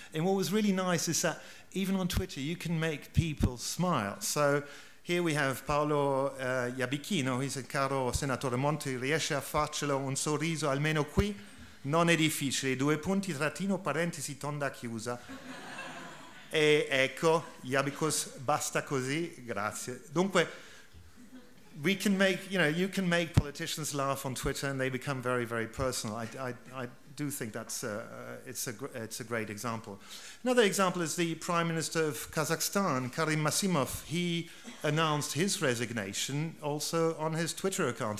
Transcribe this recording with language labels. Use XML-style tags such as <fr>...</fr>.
<en>And what was really nice is that even on Twitter, you can make people smile. So here we have Paolo Iabichino.</en> <it>He said, "Caro Senatore Monti, riesce a farcelo un sorriso almeno qui? Non è difficile. 2 punti, trattino, parentesi, tonda chiusa. E ecco, Iabicos, basta così, grazie."</it> <en>Dunque, we can make, you can make politicians laugh on Twitter and they become very, very personal. I do think that's it's a great example. Another example is the Prime Minister of Kazakhstan, Karim Masimov. He announced his resignation also on his Twitter account.</en>